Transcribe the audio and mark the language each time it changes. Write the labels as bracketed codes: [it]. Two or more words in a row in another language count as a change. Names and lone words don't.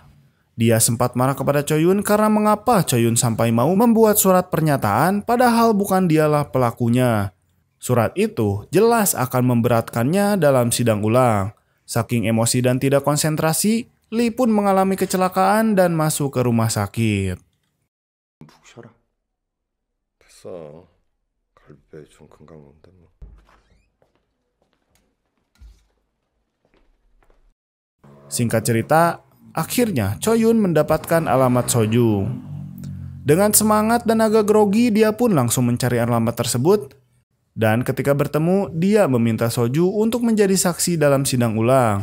[id] Dia sempat marah kepada Choi-yun karena mengapa Choi-yun sampai mau membuat surat pernyataan padahal bukan dialah pelakunya. Surat itu jelas akan memberatkannya dalam sidang ulang. Saking emosi dan tidak konsentrasi, Lee pun mengalami kecelakaan dan masuk ke rumah sakit. [ko] 푹 쉬어라. 됐어. 갈비뼈에 좀 금방 온다 뭐. [id] Singkat cerita, akhirnya Choi-yun mendapatkan alamat Sojung. Dengan semangat dan agak grogi, dia pun langsung mencari alamat tersebut. Dan ketika bertemu, dia meminta Soju untuk menjadi saksi dalam sidang ulang.